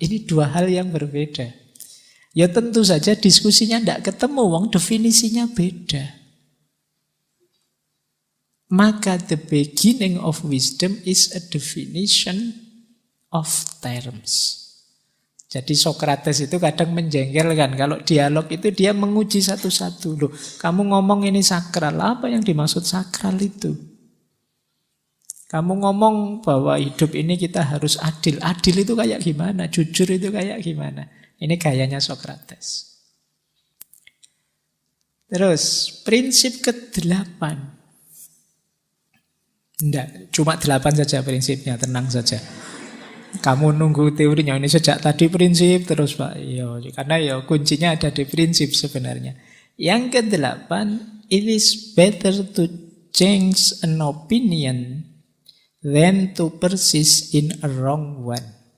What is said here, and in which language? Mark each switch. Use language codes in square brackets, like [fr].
[id] Ini dua hal yang berbeda. Ya tentu saja diskusinya tidak ketemu, wong definisinya beda. [en] Maka the beginning of wisdom is a definition of terms. [id] Jadi Sokrates itu kadang menjengkelkan. Kalau dialog itu dia menguji satu-satu. Loh, kamu ngomong ini sakral, apa yang dimaksud sakral itu? Kamu ngomong bahwa hidup ini kita harus adil. Adil itu kayak gimana? Jujur itu kayak gimana? Ini gayanya Sokrates. Terus, prinsip ke-8. Tidak, cuma 8 saja prinsipnya, tenang saja. Kamu nunggu teorinya, ini sejak tadi prinsip terus Pak. Karena kuncinya ada di prinsip sebenarnya. Yang ke-8, [en] it is better to change an opinion than to persist in a wrong one.